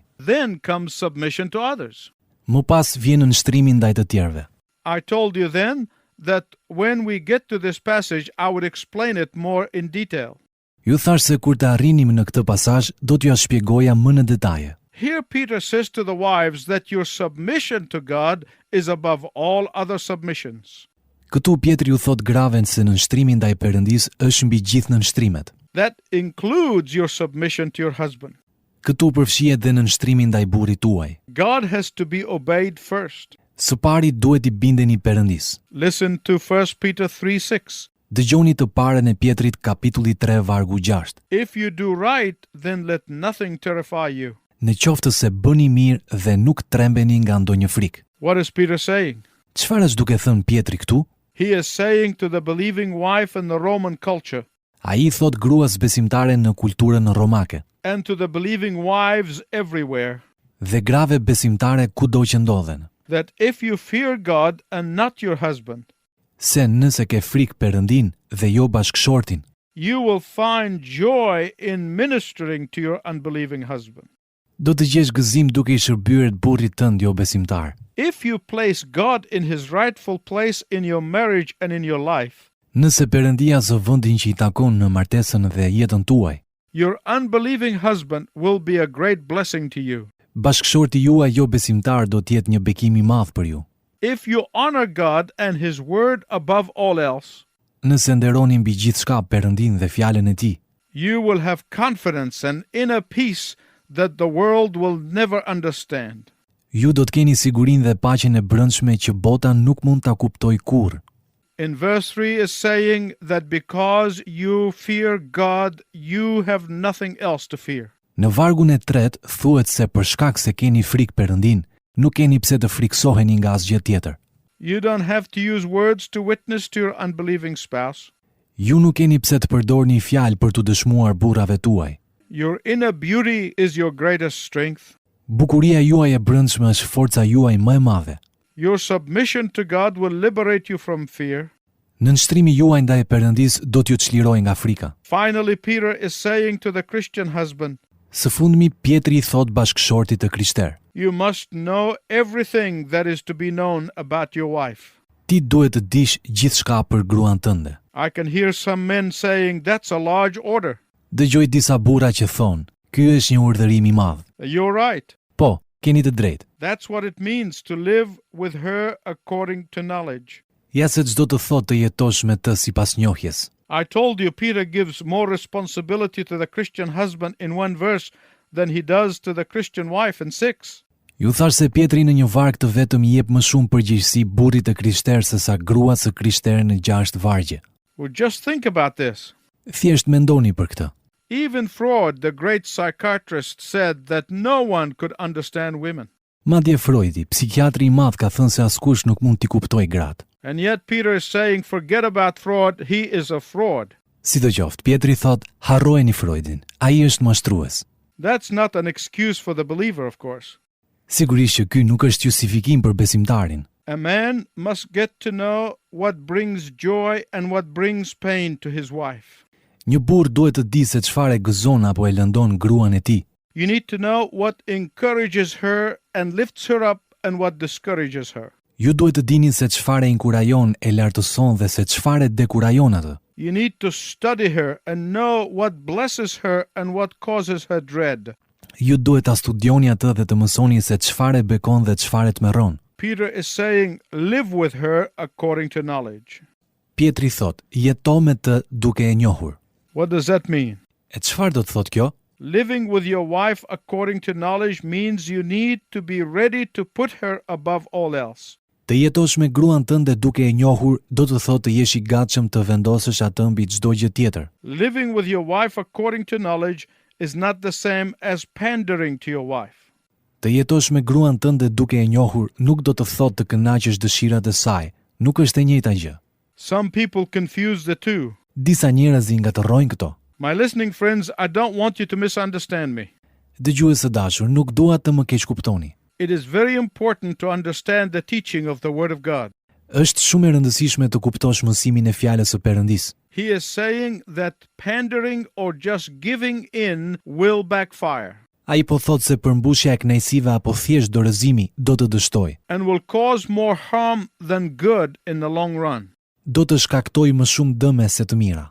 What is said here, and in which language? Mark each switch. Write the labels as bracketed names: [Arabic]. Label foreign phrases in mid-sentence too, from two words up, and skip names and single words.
[English] Then comes submission to others. [Albanian] Më pas vjen në nështrimin ndaj të tjerëve. [English] I told you then that when we get to this passage, I would explain it more in detail. [Albanian] Ju thash se kur të arrinim në këtë pasazh, do t'ju shpjegoja më në detaje. [English] Here Peter says to the wives that your submission to God is above all other submissions. [Albanian] Këtu Pietri u thot graven se në nështrimin ndaj Perëndis është mbi gjithë në nështrimet. [English] That includes your submission to your husband. [Albanian] Këtu përfshihet dhe në nështrimin ndaj burrit tuaj. [English] God has to be obeyed first. [Albanian] Së pari duhet i bindeni Perëndis. [English] Listen to 1 Peter 3:6. [Albanian] Dëgjoni të parën e Pietrit kapitulli 3 vargu 6. [English] If you do right, then let nothing terrify you. [Albanian] Në qoftë se bëni mirë dhe nuk trembeni nga ndonjë frikë. [English] What is Peter saying? [Albanian] Çfarë është duke thënë Pietri këtu? [English] He is saying to the believing wife in the Roman culture [Albanian] Ai thot gruas besimtare në kulturën romake [English] and to the believing wives everywhere [Albanian] dhe grave besimtare kudo që ndodhen, [English] that if you fear God and not your husband, [Albanian] se nëse ke frikë Perëndin dhe jo bashkëshortin, [English] you will find joy in ministering to your unbelieving husband. [Albanian] do të gjesh gëzim duke i shërbyer burrit tënd jo besimtar. [English] If you place God in his rightful place in your marriage and in your life, [Albanian] Nëse Perëndia zë vendin që i takon në martesën dhe jetën tuaj, [English] Your unbelieving husband will be a great blessing to you. [Albanian] Bashkëshorti juaj jo besimtar do të jetë një bekim I madh për ju. [English] If you honor God and His word above all else, [Albanian] Nëse nderoni mbi gjithçka Perëndin dhe fjalën e Tij, [English] you will have confidence and inner peace that the world will never understand. [Albanian] ju do të keni sigurinë dhe paqen e brendshme që bota nuk mund ta kuptojë kurrë. [English] In verse 3 is saying that because you fear God, you have nothing else to fear. [Albanian] Në vargun e 3 thuhet se për shkak se keni frikë Perëndin, nuk keni pse të friksoheni nga asgjë tjetër. [English] You don't have to use words to witness to your unbelieving spouse. [Albanian] Ju nuk keni pse të përdorni fjalë për të dëshmuar burrave tuaj. [English] Your inner beauty is your greatest strength. [Albanian] Bukuria juaj e brendshme është forca juaj më e madhe. [English] Your submission to God will liberate you from fear. [Albanian] Nënshtrimi juaj ndaj Perëndis do t'ju çlirojë nga frika. [English] Finally, Peter is saying to the Christian husband, [Albanian] Së fundmi Pietri I thot bashkëshortit të krishter: [English] you must know everything that is to be known about your wife. [Albanian] Ti duhet të dish gjithçka për gruan tënde. [English] I can hear some men saying that's a large order. [Albanian] Dëgjoj disa burra që thonë, ky është një urdhërim I madh. [English] You're right. [Albanian] Po, keni të drejtë. [English] That's what it means to live with her according to knowledge. [Albanian] Ja se çdo të thotë të jetosh me të sipas njohjes. [English] I told you Peter gives more responsibility to the Christian husband in one verse than he does to the Christian wife in 6. [Albanian] Ju thash se Pietri në një varg të vetëm I jep më shumë përgjegjësi burrit të krishter se sa gruas së krishtere në 6 vargje. [English] Well, just think about this. [Albanian] Thjesht mendoni për këtë. [English] Even Freud, the great psychiatrist, said that no one could understand women. [Albanian] Madje Freudi, psikiatri I madh, ka thënë se askush nuk mund t'i kuptojë gratë. [English] And yet Peter is saying, forget about Freud, he is a fraud. [Albanian] Sidoqoftë, Pietri thot, harrojeni Freudin, ai është mashtrues. [English] That's not an excuse for the believer, of course. [Albanian] Sigurisht që ky nuk është justifikim për besimtarin. [English] A man must get to know what brings joy and what brings pain to his wife. [Albanian] Një burr duhet të di se çfarë e gëzon apo e lëndon gruan e tij. [English] You need to know what encourages her and lifts her up and what discourages her. [Albanian] Ju duhet të dini se çfarë e inkurajon, e lartëson dhe se çfarë e dekurajon atë. [English] You need to study her and know what blesses her and what causes her dread. [Albanian] Ju duhet ta studioni atë dhe të mësoni se çfarë e bekon dhe çfarë e tmerron. [English] Peter is saying, live with her according to knowledge. [Albanian] Pietri thot, jeto me të duke e njohur. [English] What does that mean? [Albanian] E çfarë do të thot kjo? [English] Living with your wife according to knowledge means you need to be ready to put her above all else. [Albanian] Të jetosh me gruan tënde duke e njohur, do të thotë të jesh I gatshëm të vendosësh atë mbi çdo gjë tjetër. [English] Living with your wife according to knowledge is not the same as pandering to your wife. [Albanian] Të jetosh me gruan tënde duke e njohur nuk do të thotë të kënaqësh dëshirat e saj, nuk është e njëjta gjë. [English] Some people confuse the two. [Albanian] Disa njerëz I ngatërrojnë këto. [English] My listening friends, I don't want you to misunderstand me. [Albanian] Dëgjues të dashur, nuk dua të më keq kuptoni. [English] It is very important to understand the teaching of the Word of God. [Albanian] Është shumë e rëndësishme të kuptosh mësimin e fjalës së Perëndis. [English] He is saying that pandering or just giving in will backfire [Albanian] Ai po thotë se përmbushja e kënaqësive apo thjesht dorëzimi do të dështojë. [English] and will cause more harm than good in the long run. [Albanian] Do të shkaktojë më shumë dëme se të mira.